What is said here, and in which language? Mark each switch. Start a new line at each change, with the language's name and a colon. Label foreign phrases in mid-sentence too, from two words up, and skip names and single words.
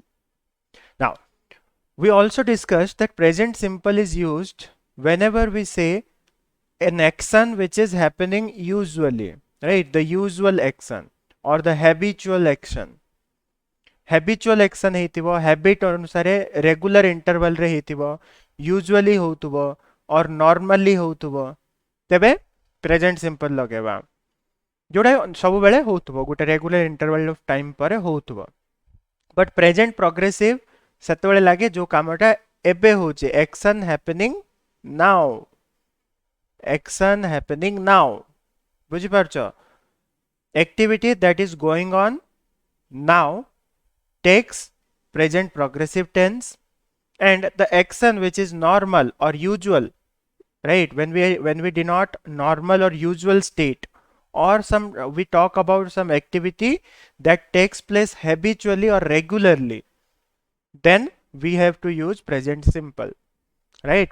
English: Now we also discussed that present simple is used whenever we say an action which is happening usually, right? The usual action or the habitual action. habitual action
Odia: ହେଇଥିବ, habit ଅନୁସାରେ
English: regular interval
Odia: ରେ ହେଇଥିବ, usually ହଉଥିବ
English: or normally
Odia: ହଉଥିବ, ତେବେ
English: present simple
Odia: ଲଗେଇବା, जोड़ा ସବୁବେଳେ ହଉଥିବ ଗୋଟେ
English: regular interval of time
Odia: ପରେ ହଉଥିବ.
English: but present progressive
Odia: ସେତେବେଳେ ଲାଗେ ଯୋଉ କାମଟା ଏବେ ହଉଛି,
English: action happening now, action happening now, ବୁଝିପାରୁଛ? activity that is going on now takes present progressive tense, and the action which is normal or usual, right, when we denote normal or usual state, or we talk about some activity that takes place habitually or regularly, then we have to use present simple, right?